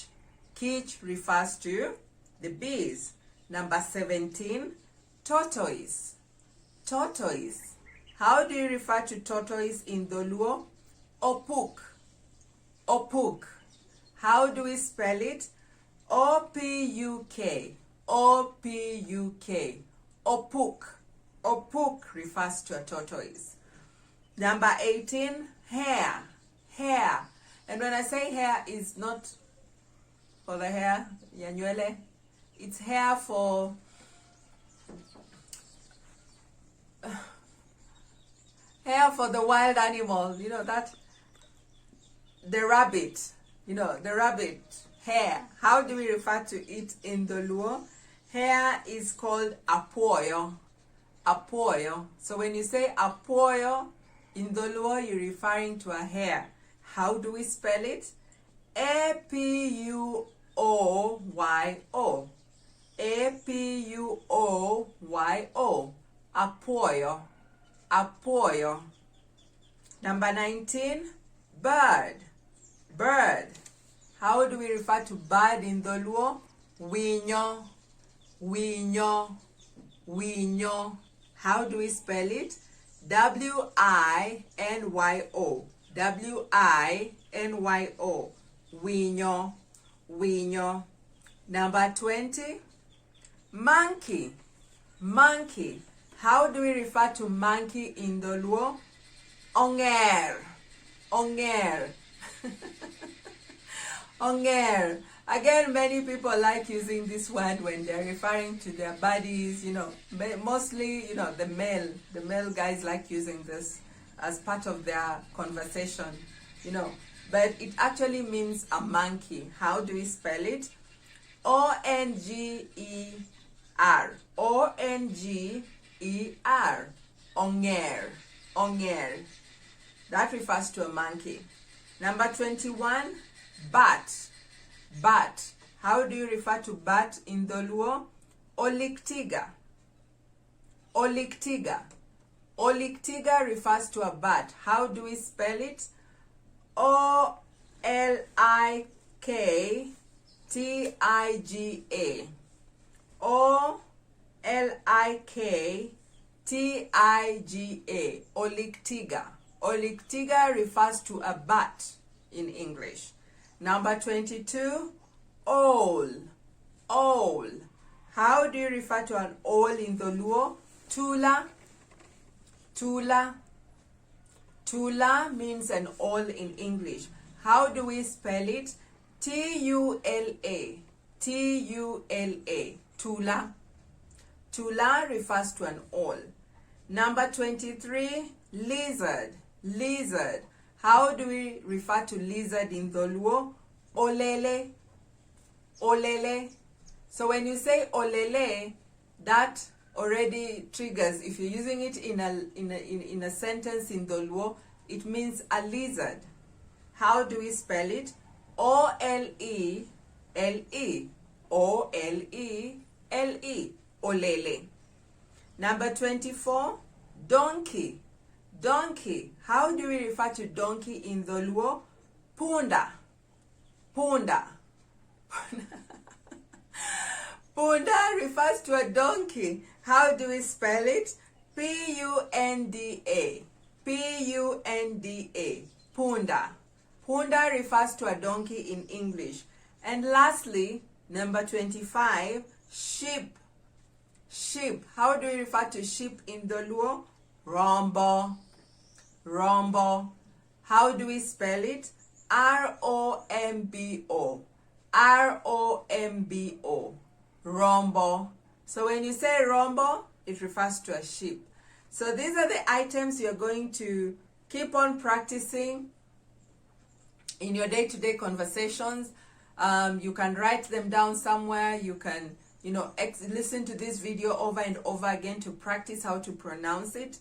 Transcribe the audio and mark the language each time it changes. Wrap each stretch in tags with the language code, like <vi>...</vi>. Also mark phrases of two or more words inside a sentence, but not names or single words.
<en>Kich refers to the bees. Number 17, tortoise. Tortoise. How do you refer to tortoise in the Luo?</en> <luo>Opuk. Opuk.</luo> <en>How do we spell it? O-P-U-K. O-P-U-K. Opuk. Opuk refers to a tortoise. Number 18, hare. Hare. And when I say hair, it's not for the hair, yanywele. It's hair for the wild animal, you know, that the rabbit, you know, the rabbit hair. How do we refer to it in the Luo? Hair is called</en> <luo>apoyo. Apoyo.</luo> <en>So when you say apoyo in the Luo, you're referring to a hair. How do we spell it? A-P-U-O-Y-O. A-P-U-O-Y-O.</en> <luo>Apoyo. Apoyo.</luo> <en>Number 19, bird. Bird. How do we refer to bird in the Luo?</en> <luo>Winyo. Winyo. Winyo.</luo> <en>How do we spell it? W-I-N-Y-O. W-I-N-Y-O.</en> <luo>Winyo. Winyo.</luo> <en>Number 20, Monkey. Monkey. How do we refer to monkey in the Luo?</en> <luo>Onger. Onger. Onger.</luo> <en>Again, many people like using this word when they're referring to their bodies, you know, mostly, you know, the male guys like using this as part of their conversation, you know, but it actually means a monkey. How do we spell it? O-N-G-E-R. O-N-G-E-R. Onger. Onger. That refers to a monkey. Number 21, bat. Bat. How do you refer to bat in the Luo?</en> <luo>Oliktiga. Oliktiga.</luo> <en>Oliktiga refers to a bat. How do we spell it? O-L-I-K-T-I-G-A. O-L-I-K-T-I-G-A. Oliktiga. Oliktiga refers to a bat in English. Number 22, owl. Owl. How do you refer to an owl in the Luo?</en> <luo>Tula. Tula.</luo> <en>Tula means an owl in English. How do we spell it? T-U-L-A. T-U-L-A. Tula. Tula refers to an owl. Number 23, lizard. Lizard. How do we refer to lizard in the Luo?</en> <luo>Olele. Olele.</luo> <en>So when you say olele, that already triggers. If you're using it in a sentence in the Luo, it means a lizard. How do we spell it? O-L-E-L-E. O-L-E-L-E. Olele. Number 24, donkey. Donkey. How do we refer to donkey in the Luo?</en> <luo>Punda. Punda.</luo> <en>Punda refers to a donkey. How do we spell it? P-U-N-D-A. P-U-N-D-A. Punda. Punda refers to a donkey in English. And lastly, number 25, sheep. Sheep. How do we refer to sheep in the Luo?</en> <luo>Rombo. Rombo.</luo> <en>How do we spell it? R-O-M-B-O. R-O-M-B-O. Rombo. So when you say rombo, it refers to a sheep. So these are the items you're going to keep on practicing in your day-to-day conversations. You can write them down somewhere. You can, you know, listen to this video over and over again to practice how to pronounce it.</en>